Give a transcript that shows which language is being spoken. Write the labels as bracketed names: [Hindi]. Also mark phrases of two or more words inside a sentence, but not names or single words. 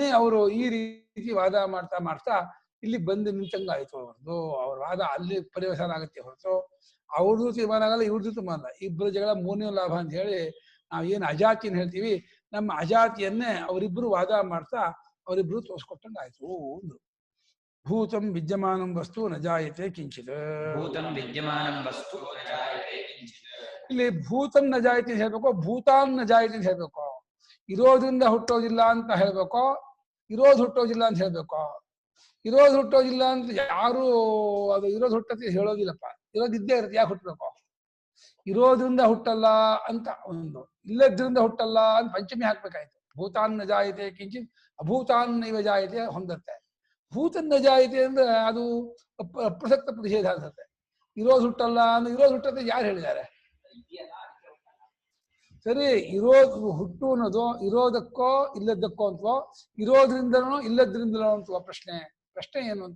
[Kannada] ಅವರು ಈ ರೀತಿ ವಾದ ಮಾಡ್ತಾ ಇಲ್ಲಿ ಬಂದು ನಿಂತಂಗಾಯ್ತು ಅವ್ರದ್ದು ಅವ್ರ ವಾದ ಅಲ್ಲಿ ಪರಿವರ್ತನೆ ಆಗುತ್ತೆ ಹೊರತು ಅವ್ರದ್ದು ತೀರ್ಮಾನ ಆಗಲ್ಲ ಇವ್ರದ್ದು ತೀರ್ಮಾನ ಅಲ್ಲ ಇಬ್ಬರು ಜಗಳ ಮೂರನೇ ಲಾಭ ಅಂತ ಹೇಳಿ ನಾವು ಏನು ಅಜಾತಿಯನ್ನು ಹೇಳ್ತೀವಿ ನಮ್ಮ ಅಜಾತಿಯನ್ನೇ ಅವರಿಬ್ರು ವಾದ ಮಾಡ್ತಾ ಅವರಿಬ್ರು ತೋರಿಸ್ಕೊಟ್ಟಂಗಾಯ್ತು ಅಂದ್ರು [Sanskrit] ಭೂತಂ ವಿದ್ಯಮಾನಂ ವಸ್ತು ನ ಜಾಯತೆ ಕಿಂಚಿತ್ [Kannada] ಇಲ್ಲಿ [Sanskrit] ಭೂತಂ ನ ಜಾಯತೆ [Kannada] ಅಂತ ಹೇಳ್ಬೇಕು [Sanskrit] ಭೂತಾನ್ ನ ಜಾಯತೆ [Kannada] ಅಂತ ಹೇಳ್ಬೇಕು ಇರೋದ್ರಿಂದ ಹುಟ್ಟೋದಿಲ್ಲ ಅಂತ ಹೇಳ್ಬೇಕು ಇರೋದು ಹುಟ್ಟೋದಿಲ್ಲ ಅಂತ ಹೇಳ್ಬೇಕು ಇರೋದು ಹುಟ್ಟೋದಿಲ್ಲ ಅಂತ ಯಾರು ಅದು ಇರೋದು ಹುಟ್ಟತ್ತೆ ಹೇಳೋದಿಲ್ಲಪ್ಪ ಇರೋದಿದ್ದೇ ಇರುತ್ತೆ ಯಾಕೆ ಹುಟ್ಟಬೇಕು ಇರೋದ್ರಿಂದ ಹುಟ್ಟಲ್ಲ ಅಂತ ಒಂದು ಇಲ್ಲದ್ರಿಂದ ಹುಟ್ಟಲ್ಲ ಅಂತ ಪಂಚಮಿ ಹಾಕ್ಬೇಕಾಯ್ತು [Sanskrit] ಭೂತಾನ್ ನ ಜಾಯತೆ ಕಿಂಚಿತ್ ಅಭೂತಾನ್ ನೈವ ಜಾಯತೆ [Kannada] ಹೊಂದತ್ತೆ [Sanskrit] ಭೂತನ್ನ ಜಾಯತೆ [Kannada] ಅಂದ್ರೆ ಅದು ಪ್ರಸಕ್ತ ಪ್ರತಿಷೇಧ ಅನ್ಸುತ್ತೆ ಇರೋದು ಹುಟ್ಟಲ್ಲ ಅಂದ್ರೆ ಇರೋದು ಹುಟ್ಟತ್ತೆ ಯಾರು ಹೇಳಿದ್ದಾರೆ ಸರಿ ಇರೋದು ಹುಟ್ಟು ಅನ್ನೋದು ಇರೋದಕ್ಕೋ ಇಲ್ಲದಕ್ಕೋ ಅಂತವೋ ಇರೋದ್ರಿಂದನೋ ಇಲ್ಲದ್ರಿಂದನೋ ಅಂತವೋ ಪ್ರಶ್ನೆ ಏನು ಅಂತ